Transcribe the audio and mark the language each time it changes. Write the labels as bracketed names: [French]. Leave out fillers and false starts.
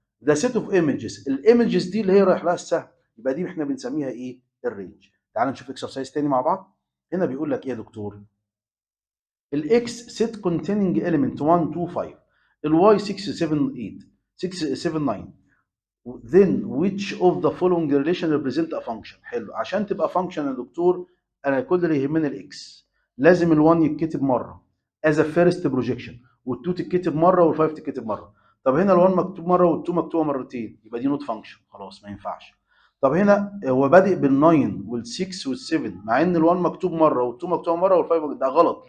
[Arabic] ده سيت اوف ايمجز، الايمجز دي اللي هي رايح لها السهم، يبقى دي احنا بنسميها ايه؟ الرينج. تعال نشوف اكسرسايز تاني مع بعض. هنا بيقول لك ايه يا دكتور؟ الاكس سيت containing element 1 2 5، الواي 6 7 8 6 7 9. [English] then which of the following relation represent a function. [Arabic] حلو، عشان تبقى function يا دكتور انا كل اللي يهمني الاكس. لازم ال1 يتكتب مره as a first projection، وال2 تتكتب مره وال5 تتكتب مره. طب هنا ال1 مكتوب مره وال2 مكتوبه مرتين، يبقى دي نوت فانكشن خلاص ما ينفعش. طب هنا هو بادئ بال9 وال6 وال7 مع ان ال1 مكتوب مره وال2 مكتوبه مره وال5 ده غلط.